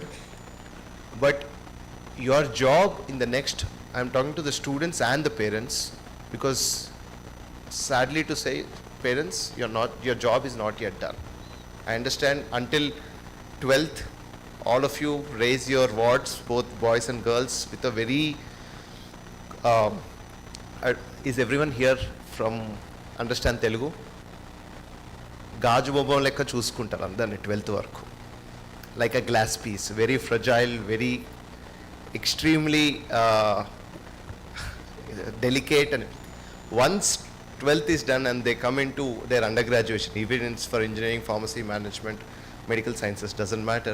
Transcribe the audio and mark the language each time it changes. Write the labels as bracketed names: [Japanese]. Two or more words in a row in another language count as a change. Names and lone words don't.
[English] But your job in the next, I'm talking to the students and the parents, because sadly to say, parents, your job is not yet done. I understand until 12th, all of you raise your wards, both boys and girls, with a very, is everyone here from understand Telugu? [Telugu] గాజు బొమ్మ లెక్క చూసుకుంటారు అందర్ని 12th వరకు. [English] Like a glass piece, very fragile, very extremely delicate. And once 12th is done and they come into their undergraduation, even it's for engineering, pharmacy, management, medical sciences, doesn't matter.